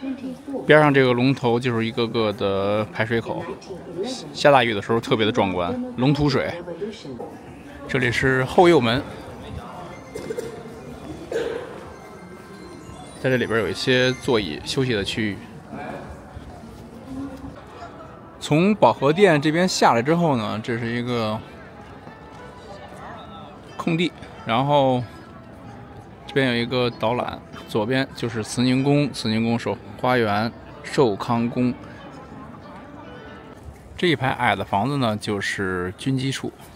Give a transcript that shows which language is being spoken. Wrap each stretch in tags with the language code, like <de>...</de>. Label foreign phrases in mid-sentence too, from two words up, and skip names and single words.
<zh>邊上這個龍頭就是一個個的排水口，下大雨的時候特別的壯觀，龙吐水。这里是后右门，在这里边有一些座椅休息的区域。从保和殿这边下来之後呢，這是一個空地，然後這邊有一個導覽，左邊就是慈寧宮、慈寧宮守花園、壽康宮。這一排矮的房子呢，就是軍機處。</zh>